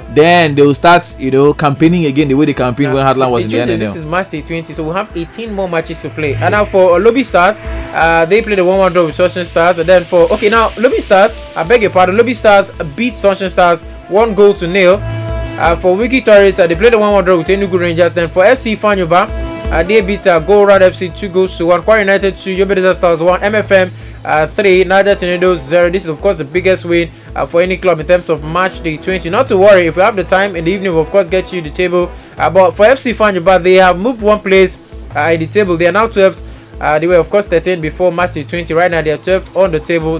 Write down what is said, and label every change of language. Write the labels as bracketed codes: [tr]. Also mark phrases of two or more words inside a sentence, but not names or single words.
[en] Then they will start, campaigning again the way they campaigned when Heartland was in the NNL. This is March 20, so we'll have 18 more matches to play. And now for Lobby Stars, they played a 1-1 draw with Sunshine Stars. And then now Lobby Stars, I beg your pardon, Lobby Stars beat Sunshine Stars 1 goal to 0. For Wiki Tourists, they played a 1-1 draw with Enugu Rangers. Then for FC Fanyuba, they beat Go Round FC 2 goals to 1. Kwara United 2, Yobe Disasters 1, MFM 3, Niger Tornadoes 0. This is of course the biggest win for any club in terms of match day 20. Not to worry, if we have the time in the evening, we'll of course get you the table. But for FC Fanyuba, they have moved one place in the table. They are now 12th. They were of course 13 before match day 20. Right now they are 12th on the table.